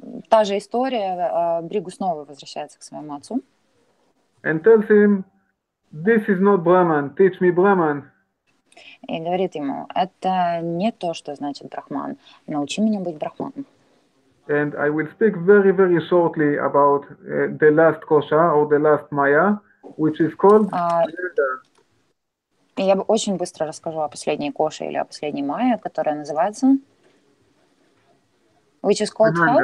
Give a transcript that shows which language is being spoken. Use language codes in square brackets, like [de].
[ru] Та же история, Бригу снова возвращается к своему отцу. [en] And tells him, this is not Brahman, teach me Brahman. [ru] И говорит ему, это не то, что значит брахман, научи меня быть брахманом. [en] And I will speak very, very shortly about the last kosha or the last maya, which is called Ananda. [ru] И я очень быстро расскажу о последней коше или о последней майе, которая называется [en] which is called